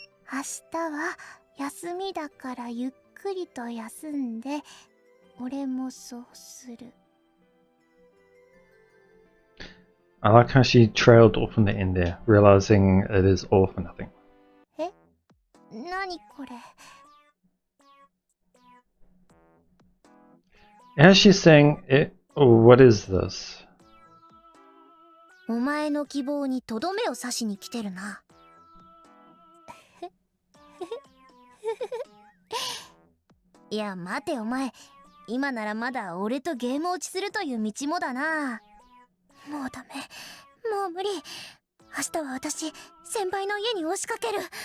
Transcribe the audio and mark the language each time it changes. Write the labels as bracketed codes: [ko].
[ja] 明日は休みだからゆっくりと休んで、俺もそうする。 [en] I like how she trailed off in the end there, realizing it is all for nothing. [ja] え？何これ？ [en] As she's saying it, what is this? [ja] お前の希望にとどめを刺しに来てるな。いや待てお前、今ならまだ俺とゲーム落ちするという道もだな。もうダメ、もう無理。明日は私先輩の家に押しかける。